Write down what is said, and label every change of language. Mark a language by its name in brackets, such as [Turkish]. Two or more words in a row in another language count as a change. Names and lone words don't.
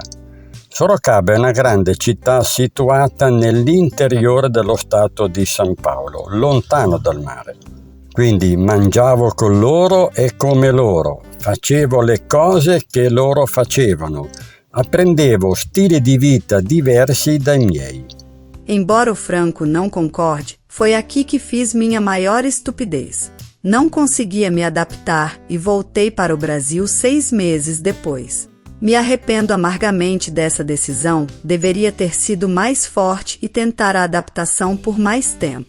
[Italian] Sorocaba è una grande città situata nell'interiore dello stato di San Paolo, lontano dal mare. Quindi mangiavo con loro e come loro, facevo le cose che loro facevano, apprendevo stili di vita diversi dai miei. [Portuguese] Embora o Franco não concorde, foi aqui que fiz minha maior estupidez. Não conseguia me adaptar e voltei para o Brasil 6 meses depois. Me arrependo amargamente dessa decisão, deveria ter sido mais forte e tentar a adaptação por mais tempo.